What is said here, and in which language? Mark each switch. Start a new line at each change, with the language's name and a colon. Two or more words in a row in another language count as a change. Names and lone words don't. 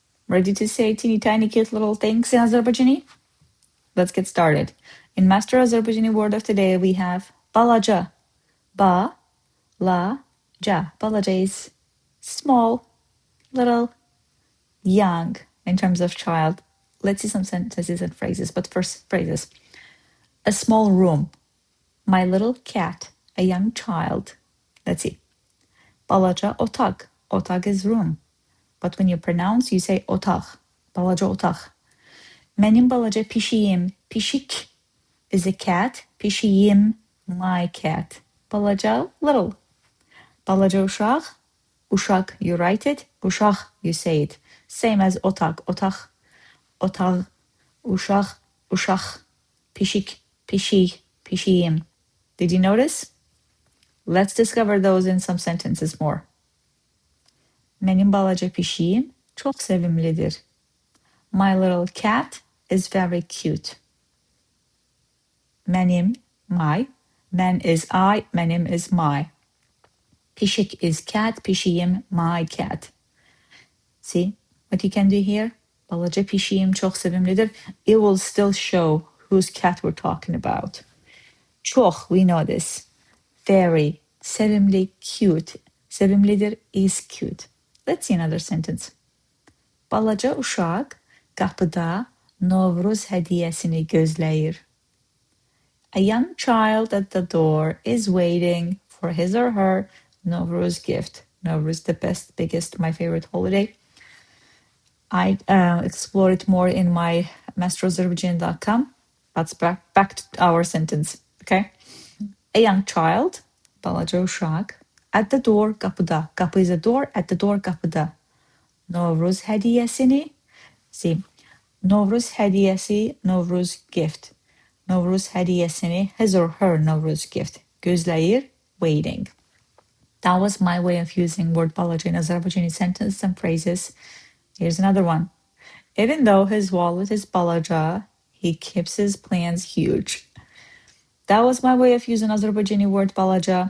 English: Ready to say teeny tiny cute little things in Azerbaijani? Let's get started. In Master Azerbaijani word of today, we have balaca.
Azerbaijani: Ba, la, ja.
English: Balaca is small, little, young in terms of child. Let's see some sentences and phrases, but first phrases. A small room. My little cat. A young child. Let's see.
Azerbaijani: Balaca otak.
English: Otak is room. But when you pronounce, you say otaq.
Azerbaijani: Balaca otaq. Mənim BALACA pişiyim.
English: Pişik is a cat. Pişiyim, my cat.
Azerbaijani: Balaca, little. Balaca uşaq. Uşaq,
English: you write it. Uşaq, you say it. Same as
Azerbaijani: otak. Otaq, otaq, uşaq, uşaq. Pişik, pişik, pişiyim.
English: Did you notice? Let's discover those in some sentences more.
Azerbaijani: Mənim balaca pişiyim çok sevimlidir.
English: My little cat is very cute. Mənim, my. Mən is I, mənim is my. Pişik is cat, pişiyim, my cat. See what you can do here?
Azerbaijani: Balaca pişiyim çok sevimlidir.
English: It will still show whose cat we're talking about. Çok, we know this. Very, sevimli, cute. Sevimlidir is cute. Let's see another sentence.
Azerbaijani: Balaca uşaq qapıda Novruz hədiyyəsini gözləyir.
English: A young child at the door is waiting for his or her Novruz gift. Novruz, the best, biggest, my favorite holiday. I explore it more in my masterazerbaijani.com. That's back to our sentence, okay? A young child,
Azerbaijani: balaca uşaq,
English: at the door,
Azerbaijani: qapıda.
English: Qapı is a door, at the door,
Azerbaijani: qapıda. Novruz hədiyyəsini, see, Novruz hədiyyəsi, Novruz gift. Novruz hədiyyəsini,
English: his or her Novruz gift.
Azerbaijani: Gözləyir, waiting.
English: That was my way of using word balaca in Azerbaijani sentences and phrases. Here's another one. Even though his wallet is balaca, he keeps his plans huge. That was my way of using Azerbaijani word balaca.